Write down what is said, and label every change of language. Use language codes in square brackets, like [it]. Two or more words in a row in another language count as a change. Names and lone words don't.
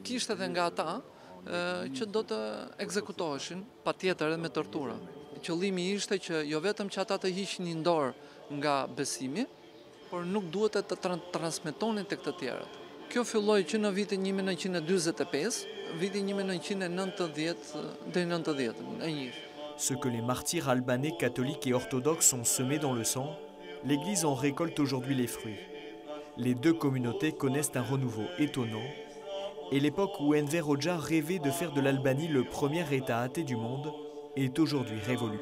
[sq] Kishte edhe nga ata që do të ekzekutoheshin, patjetër edhe me tortura. Qëllimi ishte që jo vetëm që ata të hiqnin dorë nga besimi, por nuk duhet të transmetonin tek të tjerët. Kjo filloi që në vitin 1945, vitin 1990 deri në 90, e njëjtë. [fr] Ce que les martyrs albanais catholiques et orthodoxes ont semé dans le sang, l'Église en récolte aujourd'hui les fruits. Les deux communautés connaissent un renouveau étonnant, et l'époque où Enver Hoxha rêvait de faire de l'Albanie le premier État athée du monde est aujourd'hui révolue.